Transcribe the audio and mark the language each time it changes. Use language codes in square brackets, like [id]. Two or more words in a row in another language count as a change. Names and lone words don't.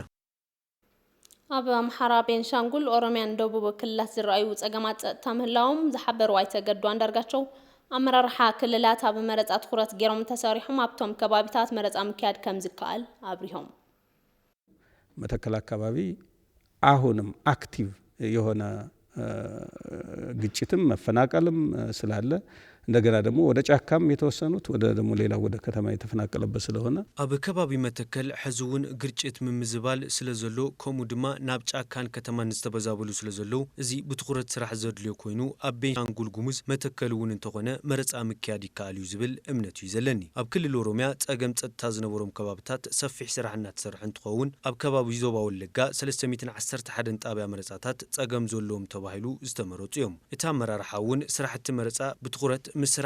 [ti] ኣብ ኣምሓራ ቤንሻንጉል ኦሮሚያን ደቡብ ክልላት ዝረኣዩ ጸገማት ጸጥታ ምህላዎም ዝሓበሩ ኣይተገዱ አንዳርጋቸው ኣመራርሓ ክልላት ኣብ መረፃ ትኩረት ገይሮም ተሰሪሖም ኣብቶም ከባቢታት መረፃ ምክያድ ከም ዝከኣል አብሪሆም [am] መተከል አካባቢ አሁንም አክቲቭ የሆነ ግጭትም መፈናቀልም ስላለ እንደገና ደግሞ ወደ ጫካም የተወሰኑት ወደ ደግሞ ሌላ ወደ ከተማ የተፈናቀለበት ስለሆነ [ti] ኣብ ከባቢ መተከል ሕዝውን ግርጭት ምምዝባል ስለዘሎ ከምኡ ድማ ናብ ጫካን ከተማን ዝተበዛበሉ ስለዘሎ እዚ ብትኩረት ስራሕ ዘድልዮ ኮይኑ ኣብ ቤንሻንጉል ጉሙዝ መተከል እውን እንተኾነ መረፃ ምክያድ ይከኣል እዩ ዝብል እምነት እዩ ዘለኒ ኣብ ክልል ኦሮሚያ ጸገም ጸጥታ ዝነበሮም ከባቢታት ሰፊሕ ስራሕ እናተሰርሐ እንትኸውን ኣብ ከባቢ ዞባ ወለጋ 311 ጣብያ መረፃታት ጸገም ዘለዎም ተባሂሉ ዝተመረጹ እዮም እቲ ኣመራርሓ እውን ስራሕቲ መረፃ ብትኩረት ምስራሕ